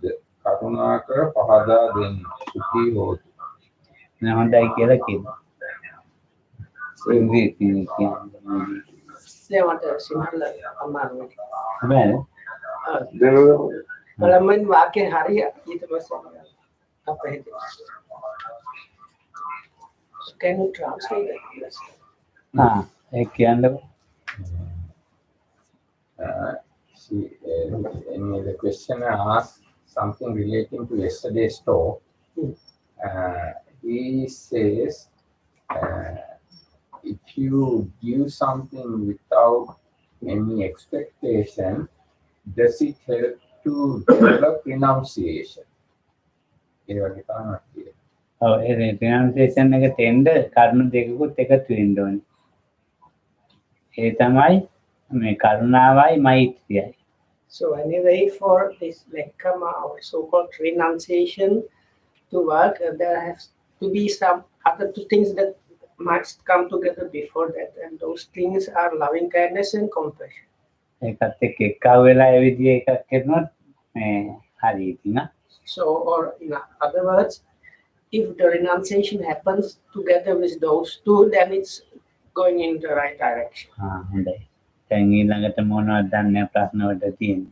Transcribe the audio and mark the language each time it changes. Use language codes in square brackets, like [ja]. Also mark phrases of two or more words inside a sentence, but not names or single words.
[si] කරුණාකර පහදා දෙන්න. [pi] සුඛී හොතු. [si] හොඳයි කියලා කියනවා. ඒවට සිංහල අමාරුයි. හැබැයි බලමන් වාක්‍ය හරිය ඊට පස්සේ අපේ [en] can you translate it? [si] ඒ කියන්නේ [en] the questioner asked something relating to yesterday's talk. He says, if you give something without any expectation, does it help to develop renunciation? [si] renunciation එක තෙන්ද කරුණු දෙකකුත් එකතු වෙන්න ඕනේ. ඒ තමයි මේ කරුණාවයි මෛත්‍රියයි. [en] So anyway, for this nekkhamma or so-called renunciation to work, there has to be some other two things that must come together before that, and those things are loving kindness and compassion. [si] ඒකත් එක්ක එක්කව වෙලා ඒ විදිහේ එකක් කරනොත් මේ හරි ඉතින්. [en] So, or in other words, if the renunciation happens together with those two, then it's going in the right direction. [si] හොඳයි. දැන් ඊළඟට මොනවද දන්නේ ප්‍රශ්න වලට තියෙන්නේ?